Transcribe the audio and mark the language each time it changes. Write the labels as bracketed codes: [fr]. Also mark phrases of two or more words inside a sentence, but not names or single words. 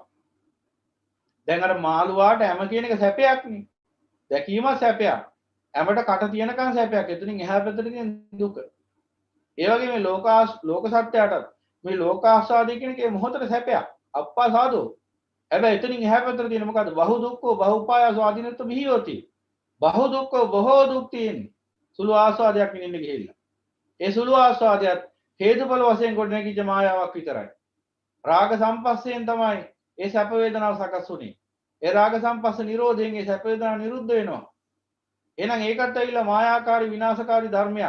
[si] දැන් අර මාළුවාට හැම කියන එක සැපයක්නේ. දැකීම සැපයක්. හැමට කට තියෙනකන් සැපයක්. එතනින් එහා පැත්තට තියෙන දුක. ඒ වගේ මේ ලෝක සත්‍යයටත් මේ ලෝකාස්වාදය කියන එකේ මොහොතට සැපයක්. [pi] අප්පා සාදෝ. [si] හැබැයි එතනින් එහා පැත්තට තියෙන මොකද්ද? [pi] බහු දුක්ඛෝ බහුපායසෝ ආදීනත්ව බිහියෝති. බහු දුක්ඛෝ [si] බොහෝ දුක් තියෙන්නේ. සුළු ආස්වාදයක් විඳින්න ගිහිල්ලා. ඒ සුළු ආස්වාදයක් හේතුඵල වශයෙන් කොට නැගිච්ච මායාවක් විතරයි. රාග සම්පස්සයෙන් තමයි ඒ සැප වේදනාව සකස් වුනේ. ඒ රාග සම්පස්ස නිරෝධයෙන් ඒ සැප වේදනාව නිරුද්ධ වෙනවා. එහෙනම් ඒකත් ඇවිල්ලා මායාකාරී විනාශකාරී ධර්මයක්.